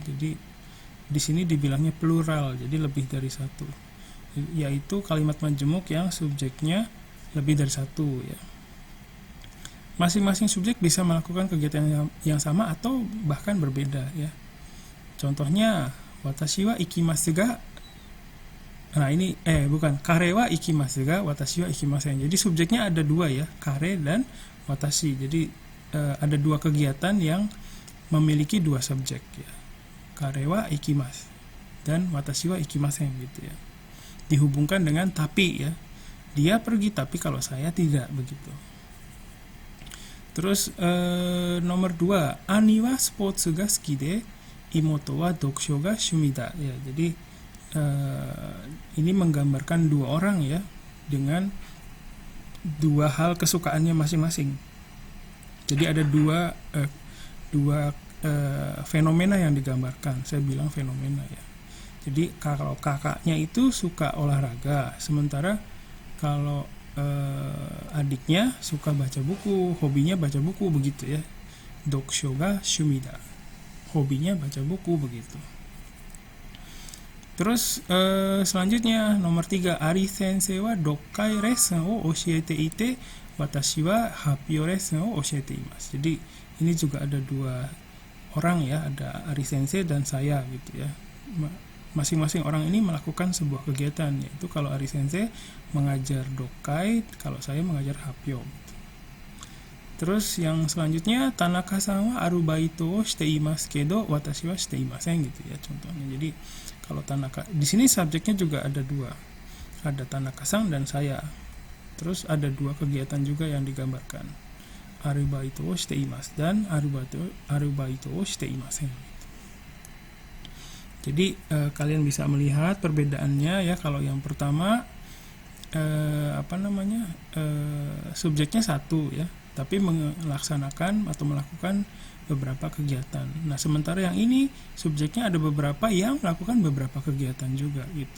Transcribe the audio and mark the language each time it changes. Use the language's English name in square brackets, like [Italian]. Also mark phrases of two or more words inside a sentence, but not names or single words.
[Indonesian] Jadi di sini dibilangnya plural, jadi lebih dari satu. Yaitu kalimat majemuk yang subjeknya lebih dari satu ya. Masing-masing subjek bisa melakukan kegiatan yang sama atau bahkan berbeda ya. Contohnya, [Japanese] 私は行きますが. [Indonesian] Nah ini [Japanese] 彼は行きますが私は行きません. [Indonesian] Jadi subjeknya ada dua ya, kare dan watashi. Jadi ada dua kegiatan yang memiliki dua subjek ya. [Japanese] 彼は行きます dan 私は行きません [Indonesian] gitu ya. dihubungkan dengan tapi ya. Dia pergi tapi kalau saya tidak begitu. Terus nomor 2, [Japanese] 兄はスポーツが好きで妹は読書が趣味だ. [Indonesian] Ya, jadi ini menggambarkan dua orang ya dengan dua hal kesukaannya masing-masing. Jadi ada dua fenomena yang digambarkan. Saya bilang fenomena ya. Jadi kalau kakaknya itu suka olahraga, sementara kalau adiknya suka baca buku, hobinya baca buku begitu ya. [Japanese] 読書が趣味だ. [Indonesian] Hobinya baca buku begitu. Terus selanjutnya nomor 3, [Japanese] アリ先生は読解レッスンを教えていて私は発表レッスンを教えています. [Indonesian] Jadi ini juga ada dua orang ya, ada Ari sensei dan saya gitu ya. Masing-masing orang ini melakukan sebuah kegiatan, yaitu kalau Ari sensei mengajar dokkai, kalau saya mengajar happyo gitu. Terus yang selanjutnya, [Japanese] 田中さんはアルバイトをしていますけど私はしていません [Indonesian] gitu ya contohnya. Jadi kalau Tanaka, di sini subjeknya juga ada dua, ada Tanaka-san dan saya. Terus ada dua kegiatan juga yang digambarkan, [Japanese] アルバイトをしています dan アルバイトをしていません. [Indonesian] Jadi kalian bisa melihat perbedaannya ya. Kalau yang pertama subjeknya satu ya, tapi melaksanakan atau melakukan beberapa kegiatan. Nah, sementara yang ini subjeknya ada beberapa yang melakukan beberapa kegiatan juga gitu.